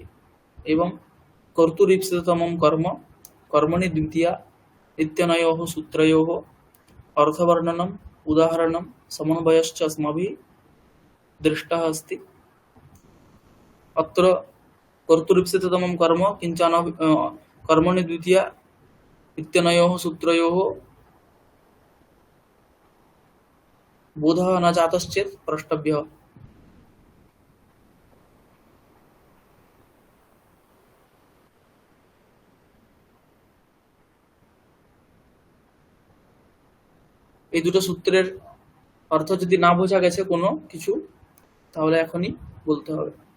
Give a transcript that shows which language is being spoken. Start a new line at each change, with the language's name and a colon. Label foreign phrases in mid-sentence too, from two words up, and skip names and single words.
Sanskrit: एवं कर्तुरीप्सिततमं कर्म कर्मणि द्वितीया इत्यनयोः सूत्रयोः अर्थवर्णनम् उदाहरणं समन्वयश्च अस्माभिः दृष्टः अस्ति। अत्र कर्तुरीप्सिततमं कर्म किञ्चन कर्मणि द्वितीया इत्यनयोः सूत्रयोः बोधः न जातश्चेत् प्रष्टव्यः।
Bangla: এই দুটো সূত্রের অর্থ যদি না বোঝা গেছে কোনো কিছু, তাহলে এখনই বলতে হবে।